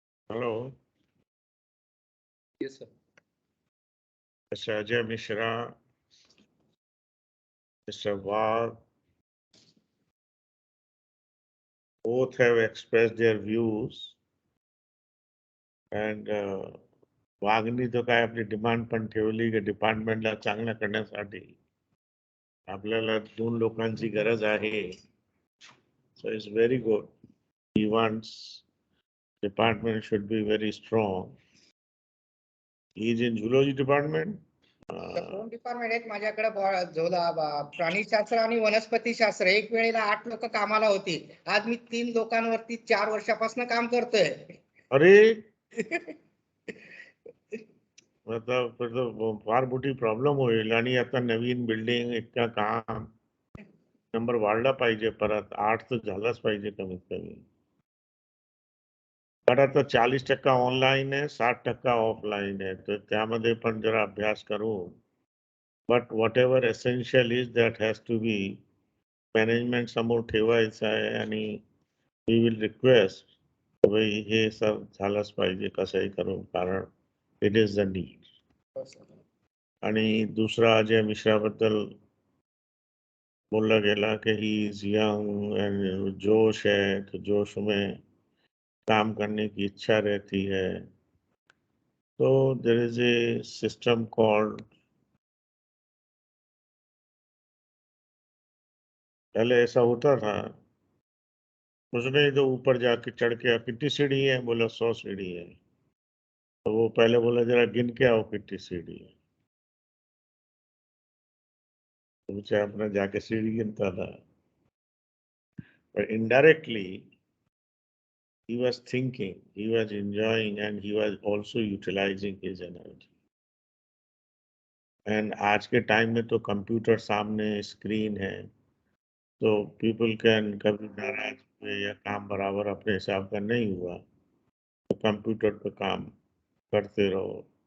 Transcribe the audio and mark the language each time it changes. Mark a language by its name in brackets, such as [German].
[English] Hello, Yes, sir. Mr. Ajay Mishra, Mr. Wagh, both have expressed their views. [Marathi] And वाघनी तो काय आपली demand पण ठेवली की डिपार्टमेंटला चांगलं करण्यासाठी आपल्याला 2 लोकांची गरज आहे. [English] So it's very good. He wants department should be very strong. He is in zoology department. [Marathi] 2 department आहेत माझ्याकडे, प्राणीशास्त्र आणि वनस्पती शास्त्र. एक वेळेला 8 लोक कामाला होती. आज मी 3 लोकांवरती 4 वर्षापासून काम करतोय. अरे [Hindi] मतलब फिर तो [Marathi] फार मोठी प्रॉब्लेम होईल. आणि आता नवीन बिल्डिंग इतका काम नंबर वाढला पाहिजे. परत 8 तर झालाच पाहिजे कमीत कमी. पण आता 40% ऑनलाईन आहे, 60% ऑफलाईन आहे. तर त्यामध्ये पण जरा अभ्यास करू. [English] but whatever essential is that has to be [Marathi] management समोर ठेवायचं आहे. आणि [English] we will request [Marathi] हे सब झालंच पाहिजे कसंही करून, कारण [English] It is the need. [Marathi] आणि दुसरा अजय मिश्राबद्दल [Hindi] बोला गेला कि [English] he is young [Hindi] एंड जोश है, तो जोश में काम करने की इच्छा रहती है. तो [English] there is a system called, [Hindi] पहले ऐसा होता था कुछ नहीं तो ऊपर जाके चढ़ के कितनी सीढ़ी है, बोला 100 सीढ़ी है. तो वो पहले बोला जरा गिन के आओ कितनी सीढ़ी है. तो मुझे अपना जाके सीढ़ी गिनता था. [English] But indirectly he was thinking, he was enjoying, and he was also utilizing his energy. [Hindi] And आज के टाइम में तो कंप्यूटर सामने स्क्रीन है, तो [English] people can [Hindi] कभी नाराज हुए या काम बराबर अपने हिसाब का नहीं हुआ तो कंप्यूटर पे काम करते रहो.